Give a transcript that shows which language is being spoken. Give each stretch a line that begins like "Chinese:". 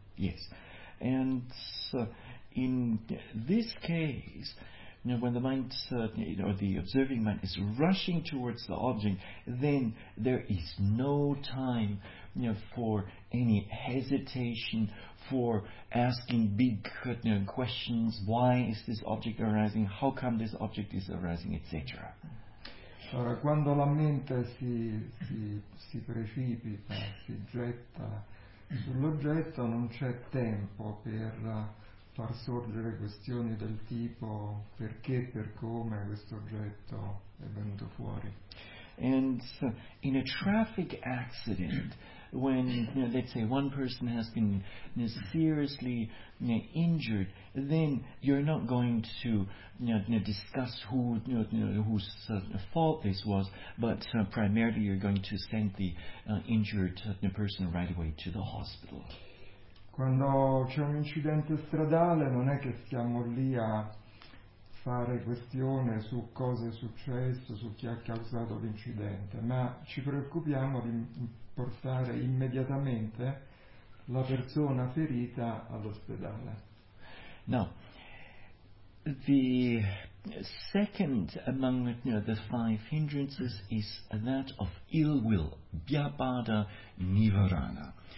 English: Yes, and so in this case, when the mind, the observing mind is rushing towards the object, then there is no time, for any hesitation, for asking big questions: why is this object arising? How come this object is arising? Etc.
Italian: Allora, quando la mente si precipita, si getta sull'oggetto, non c'è tempo per far sorgere questioni del tipo perché, per come questo oggetto è venuto fuori.
English: And so in a traffic accident, when let's say one person has been seriously injured, then you're not going to discuss who whose fault this was, but primarily you're going to send the injured person right away to the hospital.
Italian: Quando c'è un incidente stradale, non è che stiamo lì a fare questione su cosa è successo, su chi ha causato l'incidente, ma ci preoccupiamo di portare immediatamente la persona ferita all'ospedale.
English: Now, the second among the five hindrances is that of ill will, vyapada nivarana.